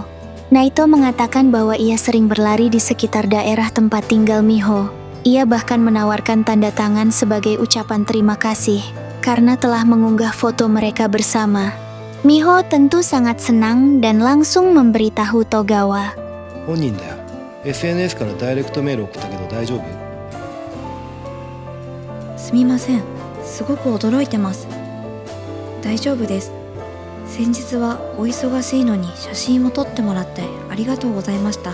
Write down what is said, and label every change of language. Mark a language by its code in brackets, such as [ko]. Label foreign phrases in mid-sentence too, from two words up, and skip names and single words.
[id] Naito mengatakan bahwa ia sering berlari di sekitar daerah tempat tinggal Miho. Ia bahkan menawarkan tanda tangan sebagai ucapan terima kasih karena telah mengunggah foto mereka bersama. Miho tentu sangat senang dan langsung memberitahu Togawa. [ja] 本人だよ。SNS からダイレクトメール送ったけど大丈夫？すみません。すごく驚いてます。大丈夫です。先日はお忙しいのに写真を撮ってもらってありがとうございました。